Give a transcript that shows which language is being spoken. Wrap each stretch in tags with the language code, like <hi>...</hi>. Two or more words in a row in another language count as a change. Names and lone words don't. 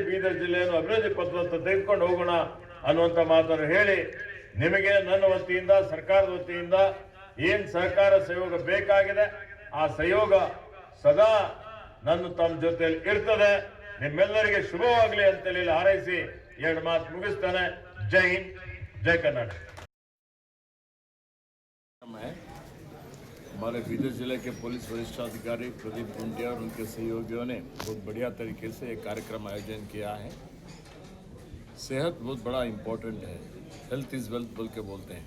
<kn>ಬೀದರ್ ಜಿಲ್ಲೆಯನ್ನು ಅಭಿವೃದ್ಧಿ ಪಥದತ್ತ ತೆಗೆದುಕೊಂಡು ಹೋಗೋಣ ಅನ್ನುವಂತ ಮಾತನ್ನು ಹೇಳಿ, ನಿಮಗೆ ನನ್ನ ವತಿಯಿಂದ, ಸರ್ಕಾರದ ವತಿಯಿಂದ ಏನ್ ಸಹಕಾರ ಸಹಯೋಗ ಬೇಕಾಗಿದೆ ಆ ಸಹಯೋಗ ಸದಾ ನನ್ನ ತಮ್ಮ ಜೊತೆಯಲ್ಲಿ ಇರ್ತದೆ. ನಿಮ್ಮೆಲ್ಲರಿಗೆ ಶುಭವಾಗಲಿ ಅಂತೇಳಿ ಹಾರೈಸಿ ಎರಡು ಮಾತು ಮುಗಿಸ್ತಾನೆ. ಜೈ ಹಿಂದ್, ಜೈ ಕರ್ನಾಟಕ.</kn> <hi>हमारे बीदर जिले के पुलिस वरिष्ठाधिकारी प्रदीप गुंडिया और उनके सहयोगियों ने बहुत बढ़िया तरीके से एक कार्यक्रम आयोजन किया है। सेहत बहुत बड़ा इम्पोर्टेंट है,</hi> <en>health is wealth</en> <hi>बोल के बोलते हैं।</hi>